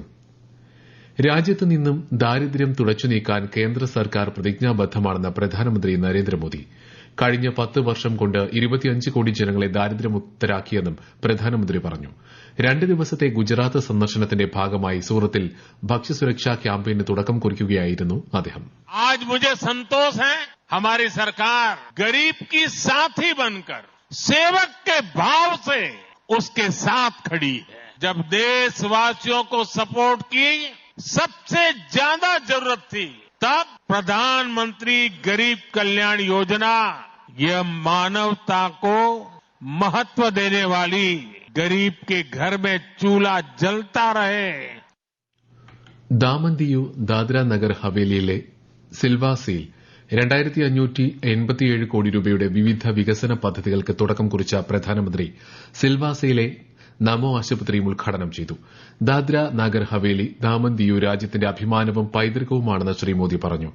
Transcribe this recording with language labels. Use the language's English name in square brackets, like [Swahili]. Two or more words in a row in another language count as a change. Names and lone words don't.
[Malayalam] രാജ്യത്ത് നിന്നും ദാരിദ്ര്യം തുടച്ചുനീക്കാൻ കേന്ദ്ര സർക്കാർ പ്രതിജ്ഞാബദ്ധമാണെന്ന് പ്രധാനമന്ത്രി നരേന്ദ്രമോദി. കഴിഞ്ഞ 10 വർഷം കൊണ്ട് 25 കോടി ജനങ്ങളെ ദാരിദ്ര്യമുക്തരാക്കിയെന്നും പ്രധാനമന്ത്രി പറഞ്ഞു. 2 ദിവസത്തെ ഗുജറാത്ത് സന്ദർശനത്തിന്റെ ഭാഗമായി സൂറത്തിൽ ഭക്ഷ്യസുരക്ഷാ ക്യാമ്പയിന് തുടക്കം കുറിക്കുകയായിരുന്നു അദ്ദേഹം. [Hindi] आज मुझे संतोष है, हमारी सरकार गरीब की साथी बनकर सेवक के भाव से उसके साथ खड़ी है. जब देशवासियों को सपोर्ट की सबसे ज्यादा जरूरत थी, तब प्रधानमंत्री गरीब कल्याण योजना यह मानवता को महत्व देने वाली, गरीब के घर में चूल्हा जलता रहे. [Malayalam] ദാമൻ ദിയു ദാദ്ര നഗർ ഹവേലിയിലെ സിൽവാസയിൽ 2587 കോടി രൂപയുടെ വിവിധ വികസന പദ്ധതികൾക്ക് തുടക്കം കുറിച്ച പ്രധാനമന്ത്രി സിൽവാസയിലെ നമോ ആശുപത്രിയും ഉദ്ഘാടനം ചെയ്തു. ദാദ്ര നഗർ ഹവേലി, ദാമൻ ദിയു രാജ്യത്തിന്റെ അഭിമാനവും പൈതൃകവുമാണെന്ന് ശ്രീ മോദി പറഞ്ഞു.